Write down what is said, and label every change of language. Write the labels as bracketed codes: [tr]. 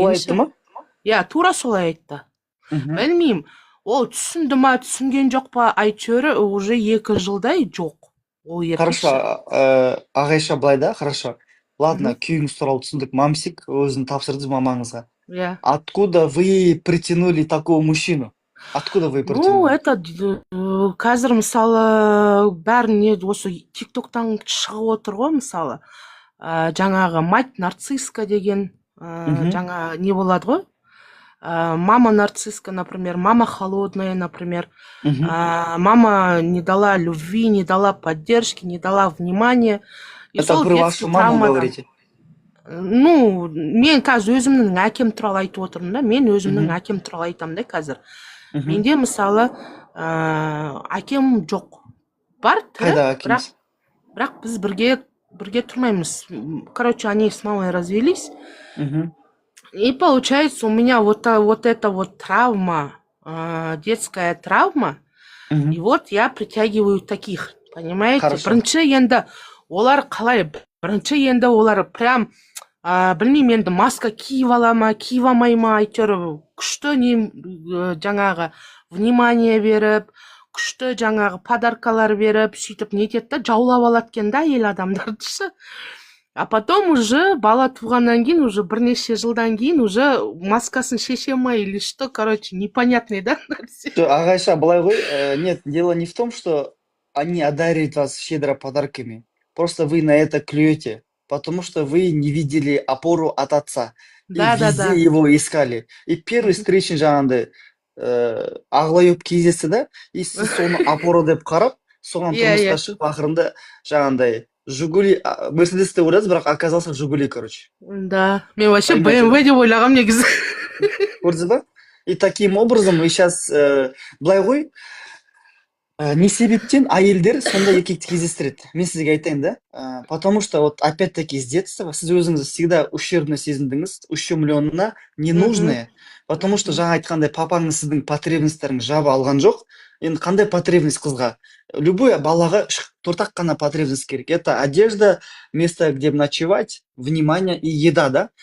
[kk] Солай айтты ма? Тура солай айтты. Білмеймін, ол түсінді ма, түсінген жоқ па, әйтеуір уже 2 жылдай жоқ ол еркекші. Хорошо, Ағайша, былай да, хорошо. [ru] Ладно, [kk] күйіңіз туралы түсіндік. Мамсик өзін тапсырдыңыз мамаңызға. [ru] Откуда вы притянули такого мужчину? Откуда вы притянули? [kk] Қазір, мысалы, бәріне осы тиктоктан шығып отыр ғой, мысалы. Жаңағы мать нарцисска деген, жаңа не болады ғой? [ru] Мама нарцисска, например, мама холодная, например. Мама не дала любви, не дала поддержки, не дала внимания. Это про вашу маму говорите? [kk] Мен қазір өзімнің әкем туралы айтып отырмын да, мен өзімнің әкем туралы айтамын да қазір. Менде, мысалы, әкем жоқ. Бар, Қайда әкеңіз? Бірақ біз бірге тұрмаймыз. [ru] Короче, они с мамой развелись. И получается, у меня вот эта вот травма, детская травма, и вот я притягиваю таких, понимаете? [kk] Бірінші енді олар қалай, прям, білмеймін, енді маска киіп ала ма, киіп алмай ма, әйтеуір күшті жаңағы внимание беріп, күшті жаңағы подаркалар беріп, сөйтіп нетеді да, жаулап алады екен да әйел адамдарды. [ru] А потом уже [kk] бала туғаннан кейін, [ru] уже [kk] бірнеше жылдан кейін, [ru] уже [kk] маскасын шеше ма [ru] или что, короче, непонятный, да? Ағайша, [kk] былай ғой, [ru] нет, дело не в том, что они одаривают вас щедро подарками. Просто вы на это клюете, потому что вы не видели опору от отца. И везде его искали. И первый встречный [kk] жаңағындай ағылайып кездесті да, и сіз соны опора деп қарап, соған тұрмысқа шығып, ақырында жаңағындай Жигули, Мерседес те ойлады, бірақ [ru] оказался Жигули, короче. [kk] Да, мен вообще BMW деп ойлағам негізі. Көрдіңіз ба? [ru] И таким образом, мы сейчас, [kk] былай ғой, не себептен әйелдер сонда еркекті кездестіреді? Мен сізге айтайын да. [ru] Потому что, вот опять-таки, с детства [kk] сіз өзіңізді [ru] всегда ущербно [kk] сезіндіңіз, [ru] ущемленна, ненужная. Потому что [kk] жаңа айтқандай, папаңыз сіздің потребностьтеріңізді жаба алған жоқ. Енді қандай потребность қызға? Любой балаға 4 қана потребность керек. [ru] Это одежда, место, где ночевать, внимание и еда, да?